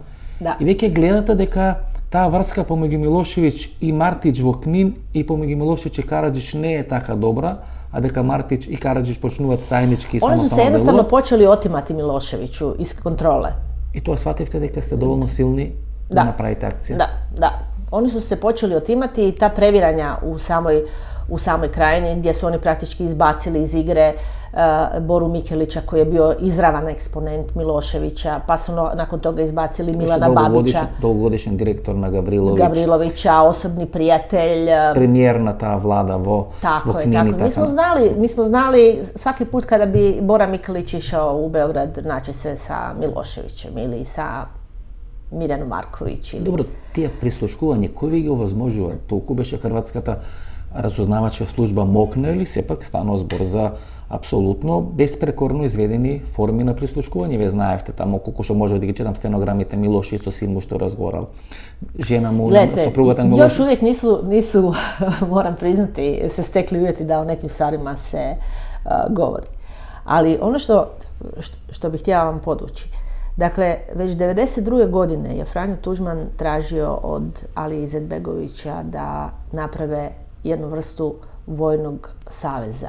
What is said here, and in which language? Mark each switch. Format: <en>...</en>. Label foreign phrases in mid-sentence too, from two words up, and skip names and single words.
<mk>И веќе гледате дека таа врска помеѓу Милошевиќ и Мартич во Книн и помеѓу Милошевиќ и Караджич не е така добра, а дека Мартич и Караджич почнуваат заеднички и самостојно да делуваат.</mk> <hr>Oni se jednostavno počeli otimati Miloševiću iz kontrole.</hr> <mk>И тоа свативте дека сте доволно силни да направите акција. Да.</mk> <hr>Oni su se počeli otimati i ta previranja u samoj krajini gdje su oni praktički izbacili iz igre Boru Mikelića koji je bio izravan eksponent Miloševića, pa su nakon toga izbacili Milana Babića.</hr> <mk>Долгогодишен директор на</mk> <hr>Gavrilovića, osobni prijatelj.</hr> <mk>Премијер на та влада во Книни.</mk> <hr>Mi smo znali svaki put kada bi Bora Mikelić išao u Beograd naći se sa Miloševićem ili sa Mirjanu Marković.</hr> <mk>Добро, тие прислушкување, кој ви ги овозможува? Толку беше хрватската разузнавачка служба мокна или сепак станува збор за апсолутно безпрекорно изведени форми на прислушкување? Вие знаевте тамо колку што може да ги читам стенограмите Милошевиќ со син му што разговарал. Жена му, сопругата на Милошевиќ.</mk> <hr>Još uvijek nisu, moram priznati, se stekli uvjeti da o nekim stvarima se govori. Ali ono što bih htjela vam podvući, dakle, već 1992. godine je Franjo Tuđman tražio od Alije Izetbegovića da naprave jednu vrstu vojnog saveza.</hr>